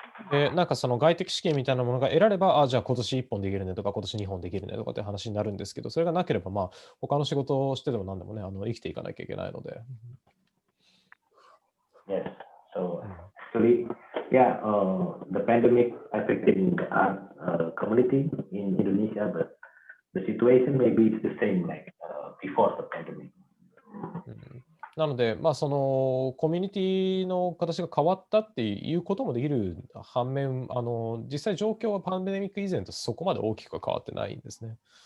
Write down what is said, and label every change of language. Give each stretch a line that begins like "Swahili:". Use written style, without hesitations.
Japanese: で、なんかその外的資金みたいなものが得られば、じゃあ今年1本できるねとか、今年2本できるねとかって話になるんですけど、それがなければ、他の仕事をしてでも何でもね、生きていかなきゃいけないので。
English: Yes, so actually, the pandemic affected the art community in Indonesia, but the situation maybe is the same like before the pandemic.
Japanese: なので、そのコミュニティの形が変わったっていうこともできる反面、実際状況はパンデミック以前とそこまで大きくは変わってないんですね。